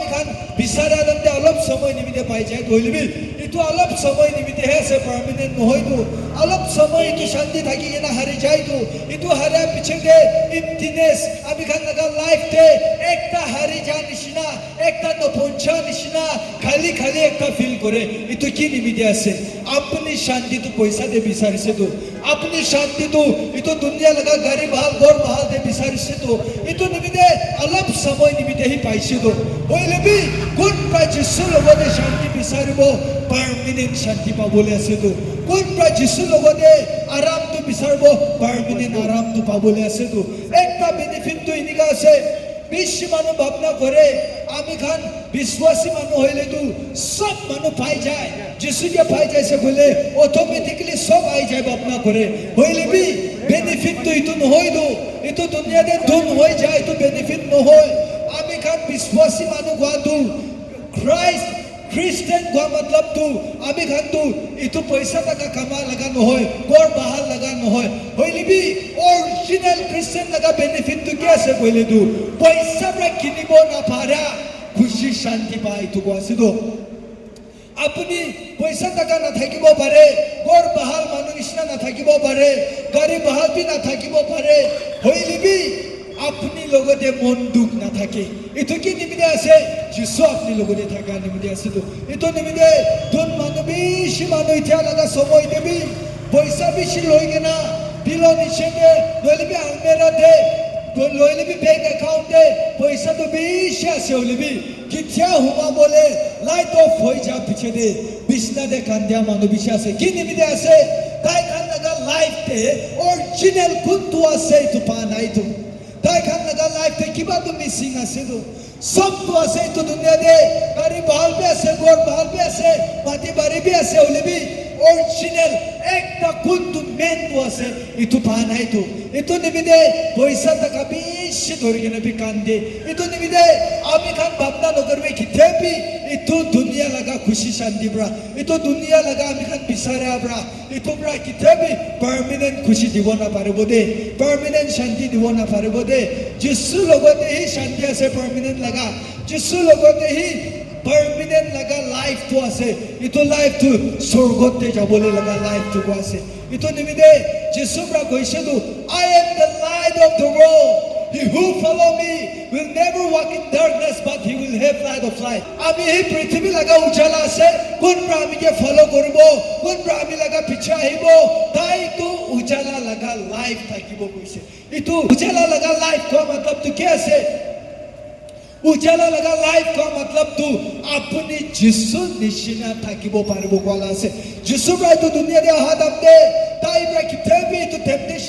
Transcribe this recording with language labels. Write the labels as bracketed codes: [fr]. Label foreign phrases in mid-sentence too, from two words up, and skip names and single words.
[nag] khan bisara dante alop samoy nimide pai jai toilibi itu alop samoy nimide he se permanent nohoi tu alop samoy itu shanti thaki na hari jai tu itu hara piche de emptiness ami khan laga life de ekta hari ja nishina ekta no poncha nishina khali khali ekta feel kore itu ki nimide ase apni shanti tu paisa de bisari se tu apni shanti tu itu dunia laga gari bahal gor bahal de bisari se tu itu nimide alop samoy nimide hi paise tu oile bi kun pra jisu logode shanti bisaribo permanent shanti pabole ase tu kun pra jisu logode aram tu bisarbo permanent aram tu pabole ase tu ekta benefit tu inika ase বেশি মানুষ ভাবনা করে আমি খান বিশ্বাসী মানুষ হইলেতো সব মানুষ পাই যায় যিশুকে পাই যাইছে বলে অটোমেটিক্যালি সব আই যায় ভাবনা করে হইলে বি বেনিফিট তো ইতো নহয় দো ইতো দুনিয়াতে ধন হয়ে যায় তো বেনিফিট নহয় আমি খান বিশ্বাসী মানুষ হওয়াতো ক্রাইস্ট খ্রিস্টান হওয়া মতলব তো আমি খান তো ইতো পয়সা টাকা কামা লাগা নহয় গড় বাহাল লাগা নহয় হইলে বি অরিজিনাল খ্রিস্টান লাগা বেনিফিট তো কি আছে কইলে তো পয়সা পৰা কিনিব না পারা খুশি শান্তি পায় তো আছে তো আপনি পয়সা টাকা না থাকিব পারে গড় বাহাল মানুষ নিচিনা না থাকিব পারে গাড়ী বাহাল বি না থাকিব পারে হইলে বি আপনি লগতে মন দুখ না থাকে এটো কি নিমিতে আছে যিশু আপনি লগতে থাকা নিমিতে আছে তো এটো নিমিতে ধন মানুষ বেশি মানুষ ইতিয়া লাগা সময় দেবি পয়সা বেশি লই কেনা বিলো নিচে নইলে আলমেরাতে লইলে ব্যাংক একাউন্টে পয়সা তো বেশি আছে হইলে কিথিয়া হুমা বলে লাইট অফ হয়ে যা পিছে দে বিছনাতে কান্দিয়া মানুষ বেশি আছে কি নিমিতে আছে তাই খান লাগা লাইফতে অরিজিনাল কোনটো আছে তো পা নাই তো তাই খান লাগা লাইফতে কিবা তো মিসিং আছে তো সব তো আছে তো দুনিয়াতে গাড়ি বাহাল বি আছে গড় বাহাল বি আছে মাটি বাড়ি বি আছে হইলে অরিজিনাল একটা কোনটো মেন তো আছে ইটো পা নাই তো ইটো নিমিতে পয়সা টাকা বেশি ধরে কিনে বি কান্দে ইটো নিমিতে আমি খান ভাবনা নকরবে কিথেবি ইটো দুনিয়া লাগা খুশি শান্তি ব্রা ইটো দুনিয়া লাগা আমি খান বিচাৰে ব্রা ইটো ব্রা কিথেবি পার্মানেন্ট খুশি দিব না পারিব দে পার্মানেন্ট শান্তি দিব না পারিব দে যিশু লগতে হি শান্তি আছে পার্মানেন্ট লাগা যিশু লগতে হি পার্মানেন্ট লাগা লাইফ তো আছে ইটো লাইফ তো স্বর্গতে যাবলৈ লাগা লাইফ তো আছে ইটো নিমিতে যিশু ব্রা কৈছে তো [en] I am the light of the world. He who follow me will never walk in darkness, but he will have light of life. [nag] আমি এই পৃথিবী লাগা উজালা আছে কোন প্রাণীকে ফলো করব কোন প্রাণী লাগা পিছে আহিব তাই তো উজালা লাগা লাইফ থাকিব কৈছে ইটো উজালা লাগা লাইফ কোৱা মতলব তো কি আছে উজালা লাগা লাইফ কোৱা মতলব তো আপুনি যিশু নিচিনা থাকিব পাৰিব কোৱা আছে যিশু প্ৰায় তো দুনিয়াতে অহা দামতে তাই প্ৰায় কিতেবি তো টেম্পটেশন